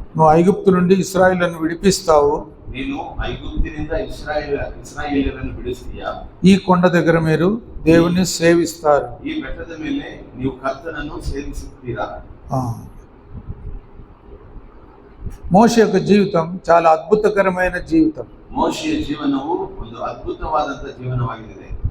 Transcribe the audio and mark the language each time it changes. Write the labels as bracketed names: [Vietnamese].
[Telugu] నువ్వు ఐగుప్తు నుండి ఇశ్రాయేలును విడిపిస్తావు. [Kannada] ನೀನು ಐಗುಪ್ತಿನಿಂದ ಇಸ್ರಾಯೇಲರನ್ನು ಬಿಡಿಸ್ತೀಯಾ. [Telugu] ఈ కొండ దగ్గర మీరు దేవుని సేవిస్తారు. [Kannada] ಈ ಬೆಟ್ಟದ ಮೇಲೆ ನೀವು ಕರ್ತನನ್ನು ಸೇವಿಸುತ್ತೀರಾ. [Telugu] మోషే యొక్క జీవితం చాలా అద్భుతకరమైన జీవితం. [Kannada] ಮೋಶೆಯ ಜೀವನವು ಒಂದು ಅದ್ಭುತವಾದಂತಹ ಜೀವನವಾಗಿದೆ.